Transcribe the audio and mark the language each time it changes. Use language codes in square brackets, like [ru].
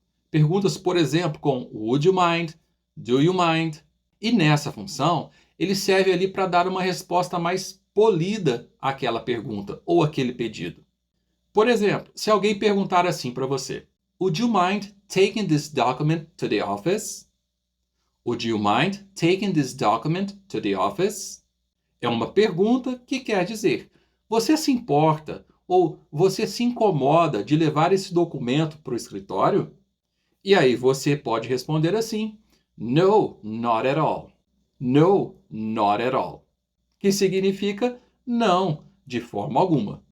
[pt] Perguntas, por exemplo, com [en] would you mind, do you mind? [pt] E nessa função, ele serve ali para dar uma resposta mais polida àquela pergunta ou àquele pedido. Por exemplo, se alguém perguntar assim para você: [en] Would you mind taking this document to the office? Would you mind taking this document to the office? [pt] É uma pergunta que quer dizer: Você se importa ou você se incomoda de levar esse documento para o escritório? E aí você pode responder assim: [en] No, not at all. No, not at all. [pt] Que significa não, de forma alguma.